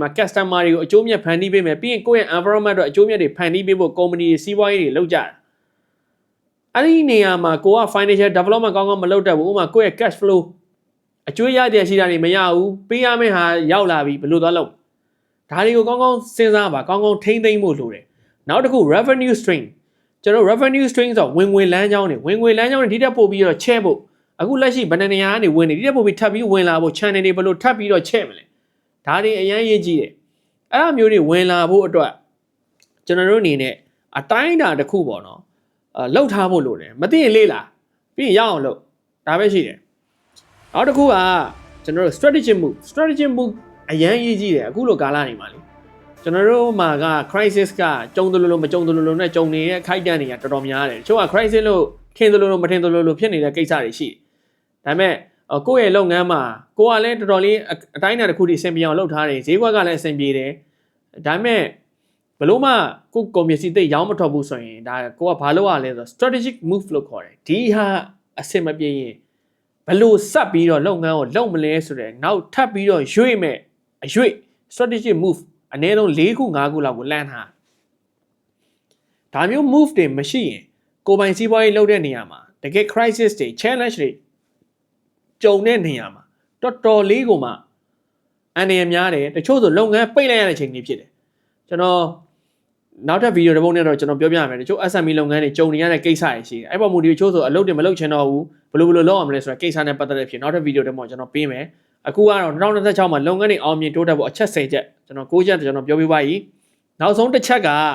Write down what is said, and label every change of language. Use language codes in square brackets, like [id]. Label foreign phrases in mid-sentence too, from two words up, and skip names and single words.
[my] customer တွေကိုအကျိုးမြတ်ဖန်တီးပေးမယ်ပြီးရင်ကိုယ့်ရဲ့ environment အတွက်အကျိုးမြတ်တွေဖန်တီးပေးဖို့ကုမ္ပဏီစီးပွားရေးတွေလုပ်ကြတာ။အဲ့ဒီနေရာမှာကိုက [en] financial development [my] ကောင်းကောင်းမလုပ်တတ်ဘူးဥပမာကိုယ့်ရဲ့ [en] cash flow [my] အကျွေးရတဲ့ရှိတာတွေမရဘူးပေးရမယ့်ဟာရောက်လာပြီဘယ်လိုသွားလုပ်ဒါတွေကိုကောင်းကောင်းစဉ်းစားပါကောင်းကောင်းထိမ့်သိမ့်ဖို့လိုတယ်နောက်တစ်ခု [en] revenue stream [my] ကျွန်တော် [en] revenue stream [my] ဆိုဝင်ငွေလမ်းကြောင်းတွေဝင်ငွေလမ်းကြောင်းတွေဒီတက်ပို့ပြီးတော့ချဲ့ဖို့အခုလက်ရှိဘယ်နှနေရာကနေဝင်နေဒီတက်ပို့ပြီးထပ်ပြီးဝင်လာဖို့ channel တွေဘယ်လိုထပ်ပြီးတော့ချဲ့မလဲ ဒါတွေအရင်ရေးကြည့်တယ်အဲ့အမျိုးတွေဝင်လာဖို့အတွက်ကျွန်တော်တို့အနေနဲ့အတိုင်းအတာတစ်ခုပေါ့နော်လှုပ်ထားဖို့လိုတယ်မသိရင်လေးလာပြီးရင်ရအောင်လုပ်ဒါပဲရှိတယ်နောက်တစ်ခုကကျွန်တော်တို့ [en] strategic move [my] အရင်ရေးကြည့်တယ်အခုလိုကာလနေမှာလေကျွန်တော်တို့မှာက crisis ကကြုံတယ်လို့မကြုံတယ်လို့နဲ့ကြုံနေတဲ့ခိုက် တန်းတွေကတော်တော်များတယ်တချို့က crisis လို့ထင်တယ်လို့မထင်တယ်လို့ဖြစ်နေတဲ့ကိစ္စတွေရှိဒါပေမဲ့ကိုယ့်ရဲ့လုပ်ငန်းမှာကိုကလည်းတော်တော်လေးအတိုင်းအတာတစ်ခုတည်းအဆင်ပြေအောင်လုပ်ထားတယ်ဈေးကွက်ကလည်းအဆင်ပြေတယ်ဒါပေမဲ့ဘလို့မှကိုယ်ကွန်ပျူ တာသိရောင်းမထွက်ဘူးဆိုရင်ဒါကိုကဘာလုပ်ရလဲဆိုတော့ [en] strategic move [my] လို့ခေါ်တယ်ဒီဟာအဆင်မပြေရင်ဘလို့ဆက်ပြီးတော့လုပ်ငန်းကိုလုပ်မလဲဆိုတဲ့နောက်ထပ်ပြီးတော့ရွေ့ မဲ့အရွေ့ [en] strategic move [my] အနည်းဆုံး၄ခု၅ခုလောက်ကိုလမ်းထားဒါမျိုး move တွေမရှိရင်ကိုယ်ပိုင်စီးပွားရေးလုပ်တဲ့နေရာမှာတကယ် crisis တွေ challenge တွေကြုံတဲ့နေရာမှာတော်တော်လေးကိုမှအန္တရာယ်များတယ်တချို့ဆိုလုပ်ငန်းပိတ်လိုက်ရတဲ့ချိန်ကြီးဖြစ်တယ်ကျွန်တော်နောက်ထပ်ဗီဒီယိုတစ်ပုဒ်နဲ့တော့ကျွန်တော်ပြောပြရမယ်တချို့ SME လုပ်ငန်းတွေကြုံနေရတဲ့ကိစ္စတွေရှိတယ်အဲ့ပေါ်မူဒီတချို့ဆိုအလုပ်တွေမလုပ်ချင်တော့ဘူးဘယ်လိုလုပ်အောင်မလဲဆိုတော့ကိစ္စနဲ့ပတ်သက်တဲ့ဖြစ်နောက်ထပ်ဗီဒီယိုတစ်ပုဒ်ကျွန်တော်ပေးမယ်အခုကတော့2026မှာလုပ်ငန်းတွေအောင်မြင်တိုးတက်ဖို့အချက်10ချက်ကျွန်တော်9ချက်ကျွန်တော်ပြောပြပါပြီနောက်ဆုံးတစ်ချက်က